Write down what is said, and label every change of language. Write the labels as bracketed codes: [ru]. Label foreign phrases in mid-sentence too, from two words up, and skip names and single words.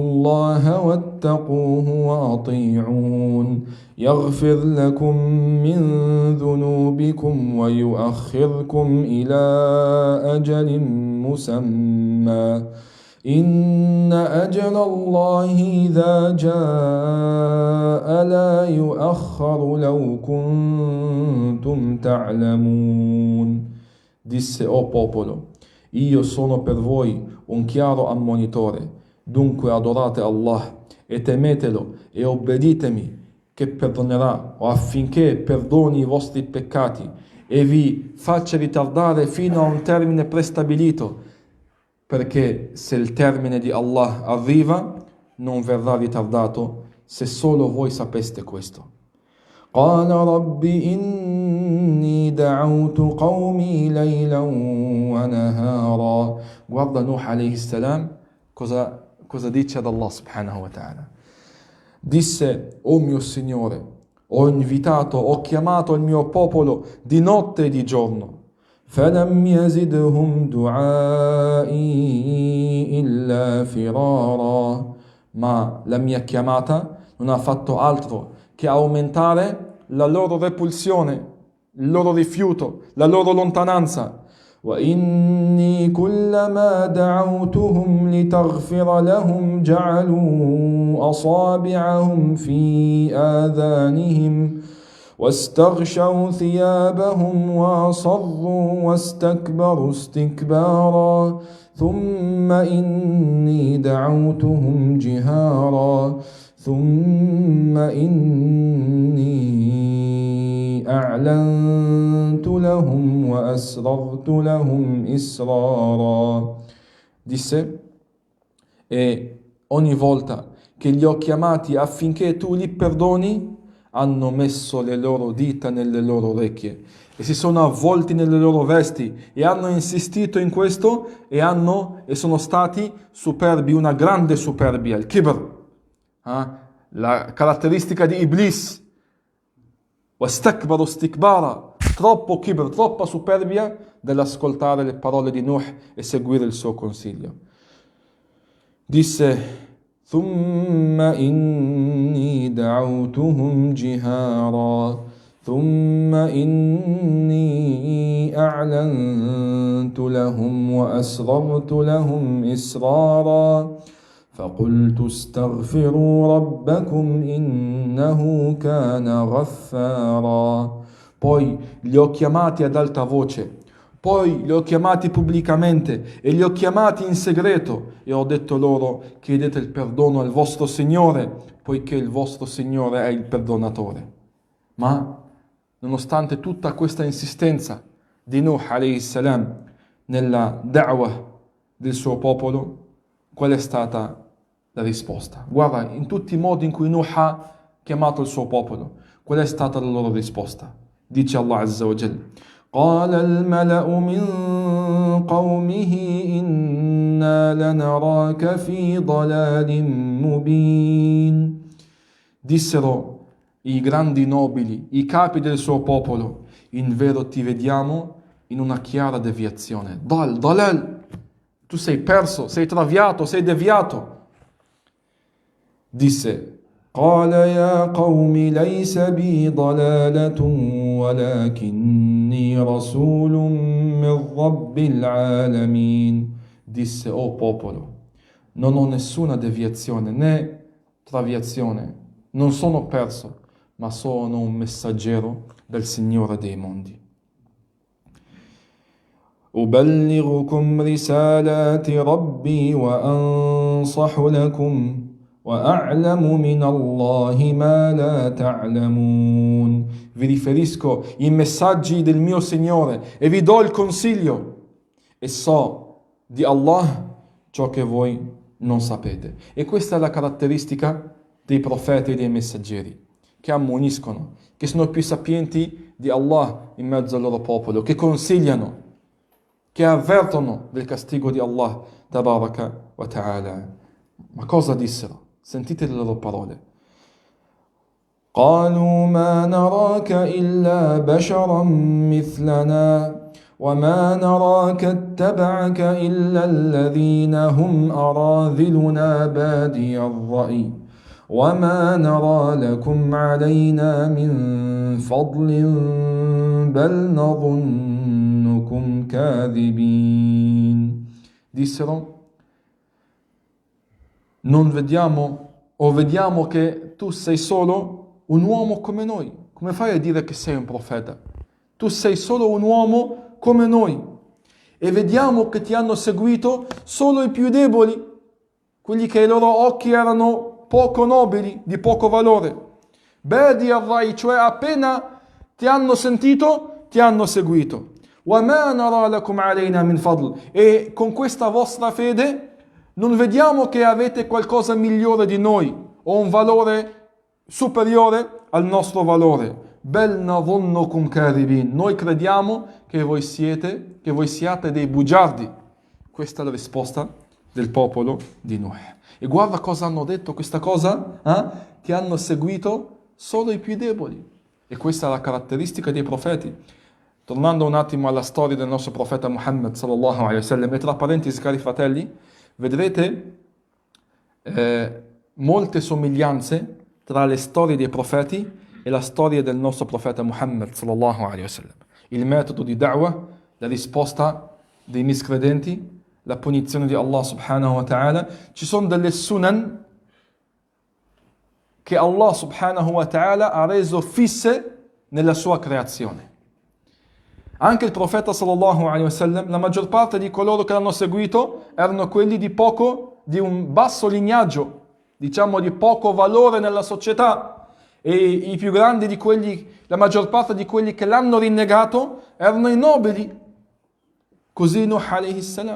[ar] الله واتقوه وأطيعون يغفر لكم من ذنوبكم ويؤخركم إلى أجل مسمى إن أجل الله إذا جاء لا يؤخر لو كنتم تعلمون. [it] Disse: o popolo, io sono per voi un chiaro ammonitore, dunque adorate Allah e temetelo e obbeditemi, che perdonerà, o affinché perdoni i vostri peccati e vi faccia ritardare fino a un termine prestabilito, perché se il termine di Allah arriva non verrà ritardato, se solo voi sapeste questo. [ar] قال رب إني دعوت قومي ليلا ونهارا. [it] Guarda Nuh [ar] عليه السلام [it] cosa dice ad Allah [ar] سبحانه وتعالى. [it] Disse: o mio Signore, ho chiamato il mio popolo di notte e di giorno. [ar] فلم يزدهم دعائي إلا فرارا. [it] Ma la mia chiamata non ha fatto altro che aumentare la loro repulsione, il loro rifiuto, la loro lontananza. [ar] وإني كلما دعوتهم لتغفر لهم جعلوا أصابعهم في آذانهم واستغشوا ثيابهم وأصروا واستكبروا استكبارا ثم إني دعوتهم جهارا ثم إني أعلنت لهم وأسررت لهم إسرارا. [it] Disse: e ogni volta che li ho chiamati affinché tu li perdoni, hanno messo le loro dita nelle loro orecchie e si sono avvolti nelle loro vesti e hanno insistito in questo e sono stati superbi, una grande superbia, il kibr, la caratteristica di Iblis. [ar] واستكبروا استكبارا, [it] troppo kibr, troppa superbia dell'ascoltare le parole di Nuh e seguire il suo consiglio. Disse: [ar] ثم إني دعوتهم جهارا ثم إني أعلنت لهم وأسررت لهم إسرارا فقلت استغفروا ربكم إنه كان غفارا. [it] Poi li ho chiamati ad alta voce, poi li ho chiamati pubblicamente e li ho chiamati in segreto e ho detto loro: chiedete il perdono al vostro Signore, poiché il vostro Signore è il perdonatore. Ma nonostante tutta questa insistenza di Nuh [ar] عليه السلام [it] nella da'wah del suo popolo, qual è stata la risposta? Guarda, in tutti i modi in cui Nuh ha chiamato il suo popolo, qual è stata la loro risposta? [ar] Dice الله عز وجل: قال الملأ من قومه إنا لنراك في ضلال مبين. [it] Dissero i grandi nobili, i capi del suo popolo: in vero ti vediamo in una chiara deviazione. Dalal, tu sei perso, sei traviato, sei deviato. Disse: [ar] قال يا قوم ليس بي ضلالة ولكني رسول من رب العالمين. [it] Disse: o popolo, non ho nessuna deviazione né traviazione, non sono perso, ma sono un messaggero del Signore dei mondi. [ar] أبلغكم رسالات ربي وأنصح لكم وأعلم من الله ما لا تعلمون. [it] Vi riferisco i messaggi del mio Signore e vi do il consiglio e so di Allah ciò che voi non sapete. E questa è la caratteristica dei profeti e dei messaggeri, che ammoniscono, che sono più sapienti di Allah in mezzo al loro popolo, che consigliano, che avvertono del castigo di Allah [ar] تبارك وتعالى. [it] Ma cosa dissero? Sentite le loro parole. [ar] قالوا ما نراك إلا بشرا مثلنا وما نراك اتبعك إلا الذين هم أراذلنا بادي الرأي وما نرى لكم علينا من فضل بل نظنكم كاذبين. [it] Dissero: non vediamo o vediamo che tu sei solo un uomo come noi. Come fai a dire che sei un profeta? Tu sei solo un uomo come noi. E vediamo che ti hanno seguito solo i più deboli, quelli che ai loro occhi erano poco nobili, di poco valore. [ar] بادي الرأي, [it] cioè appena ti hanno sentito, ti hanno seguito. [ar] وَمَا نَرَى لَكُمْ عَلَيْنَا مِنْ فَضْلٍ. [it] E con questa vostra fede non vediamo che avete qualcosa migliore di noi o un valore superiore al nostro valore. [ar] بَلْ نَظُنُّكُمْ كَاذِبِينَ. [it] Noi crediamo che voi siate dei bugiardi. Questa è la risposta del popolo di Nuh. E guarda cosa hanno detto, questa cosa, ti hanno seguito solo i più deboli. E questa è la caratteristica dei profeti. Tornando un attimo alla storia del nostro profeta Muhammad [ar] صلى الله عليه وسلم, [it] e tra parentesi, cari fratelli, vedrete molte somiglianze tra le storie dei profeti e la storia del nostro profeta Muhammad [ar] صلى الله عليه وسلم. [it] Il metodo di da'wah, la risposta dei miscredenti, la punizione di Allah [ar] سبحانه وتعالى. [it] Ci sono delle sunan che Allah [ar] سبحانه وتعالى [it] ha reso fisse nella sua creazione. Anche il profeta [ar] صلى الله عليه وسلم, [it] la maggior parte di coloro che l'hanno seguito erano quelli di un basso lignaggio, diciamo di poco valore nella società, e i più grandi di quelli, la maggior parte di quelli che l'hanno rinnegato erano i nobili, così Nuh [ar] عليه السلام.